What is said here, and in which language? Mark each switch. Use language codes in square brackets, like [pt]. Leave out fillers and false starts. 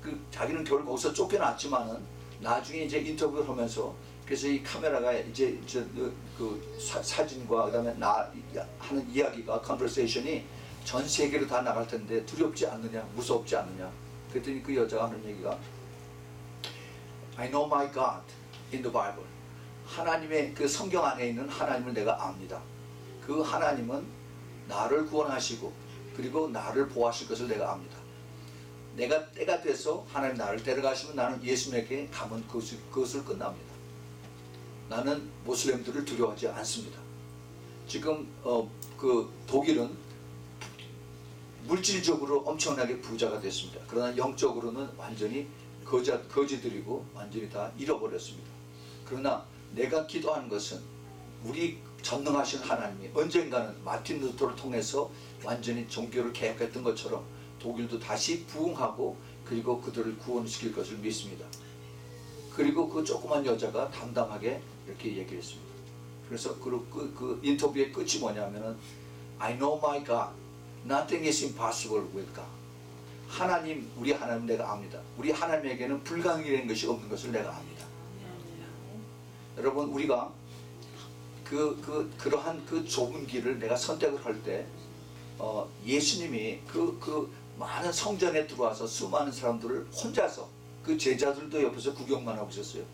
[ko] 자기는 결국 거기서 쫓겨났지만은 나중에 이제 인터뷰를 하면서 그래서 이 카메라가 이제 그 사진과 그다음에 나 하는 이야기가 컨버세이션이 전 세계로 다 나갈 텐데 두렵지 않느냐, 무섭지 않느냐. 그랬더니 그 여자가 하는 얘기가 [en] I know my God in the Bible. [ko] 하나님의 그 성경 안에 있는 하나님을 내가 압니다. 그 하나님은 나를 구원하시고 그리고 나를 보호하실 것을 내가 압니다. 내가 때가 돼서 하나님 나를 데려가시면 나는 예수님에게 가면 그것을 끝납니다. 나는 모슬렘들을 두려워하지 않습니다. 지금 그 독일은 물질적으로 엄청나게 부자가 됐습니다. 그러나 영적으로는 완전히 거지들이고 완전히 다 잃어버렸습니다. 그러나 내가 기도하는 것은 우리 전능하신 하나님이 언젠가는 마틴 루터를 통해서 완전히 종교를 개혁했던 것처럼 독일도 다시 부흥하고 그리고 그들을 구원시킬 것을 믿습니다. 그리고 그 조그만 여자가 담담하게 이렇게 얘기를 했습니다. 그래서 그 인터뷰의 끝이 뭐냐면은 [en] I know my God. Nothing is impossible with God. [ko] 하나님, 우리 하나님 내가 압니다. 우리 하나님에게는 불가능이라는 것이 없는 것을 내가 압니다. 여러분 우리가 그러한 그 좁은 길을 내가 선택을 할 때 예수님이 그 많은 성전에 들어와서 수많은 사람들을 혼자서 그 제자들도 옆에서 구경만 하고 있었어요.